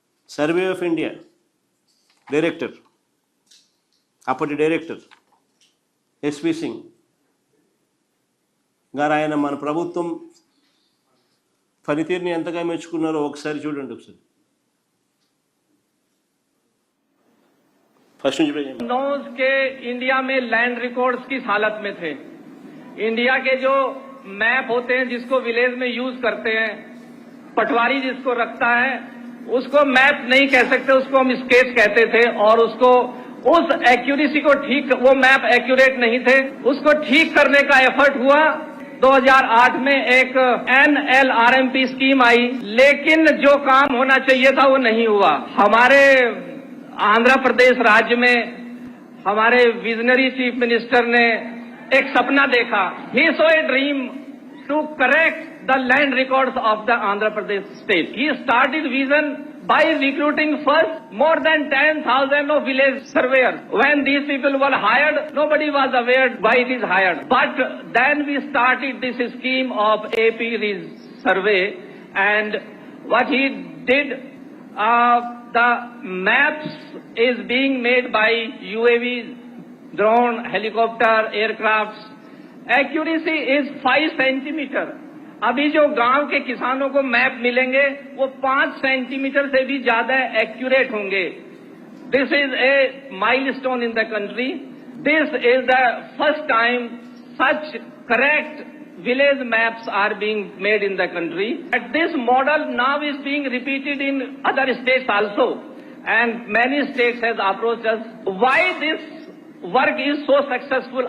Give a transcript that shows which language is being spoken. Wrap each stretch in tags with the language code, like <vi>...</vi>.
<te>Survey of India director, అప్పటి director SV Singh గారు, ఆయన మన ప్రభుత్వం పనితీరుని ఎంతగా మెచ్చుకున్నారో ఒకసారి చూడండి. ఒకసారి फर्स्ट</te> <hi>नोज के इंडिया में लैंड रिकॉर्ड्स किस हालत में थे। इंडिया के जो मैप होते हैं जिसको विलेज में यूज करते हैं, पटवारी जिसको रखता है उसको मैप नहीं कह सकते, उसको हम स्केच कहते थे, और उसको उस एक्यूरेसी को ठीक, वो मैप एक्यूरेट नहीं थे, उसको ठीक करने का एफर्ट हुआ। 2008 में एक NLRMP स्कीम आई, लेकिन जो काम होना चाहिए था वो नहीं हुआ। हमारे आंध्र प्रदेश राज्य में हमारे विजनरी चीफ मिनिस्टर ने एक सपना देखा।</hi> <en>He saw a dream to correct the land records of the Andhra Pradesh state. He started vision by recruiting first more than 10,000 of village surveyors. When these people were hired, nobody was aware why it is hired. But then we started this scheme of AP survey, and what he did, the maps is being made by UAV, drone, helicopter, aircrafts. Accuracy is 5 centimeter.</en> <hi>अभी जो गांव के किसानों को map मिलेंगे वो 5 centimetre से भी ज्यादा एक्यूरेट होंगे।</hi> <en>This is a milestone in the country. This is the first time such correct village maps are being made in the country. And this model now is being repeated in other states also. And many states has approached us. Why this work is so successful?</en>